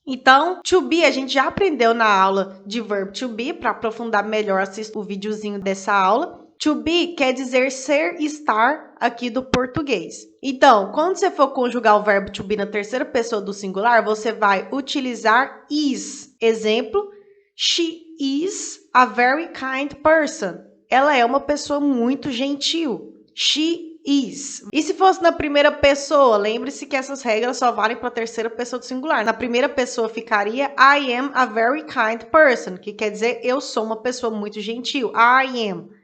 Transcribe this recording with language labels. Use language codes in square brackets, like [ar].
[pt] Então, to be a gente já aprendeu na aula de verbo to be. Para aprofundar melhor, assista o videozinho dessa aula. To be quer dizer ser, estar aqui do português. Então, quando você for conjugar o verbo to be na terceira pessoa do singular, você vai utilizar is. [en] Exemplo, she is a very kind person. [pt] Ela é uma pessoa muito gentil. [en] She is. [pt] E se fosse na primeira pessoa? Lembre-se que essas regras só valem para a terceira pessoa do singular. Na primeira pessoa ficaria [en] I am a very kind person, [pt] que quer dizer eu sou uma pessoa muito gentil. [en] I am.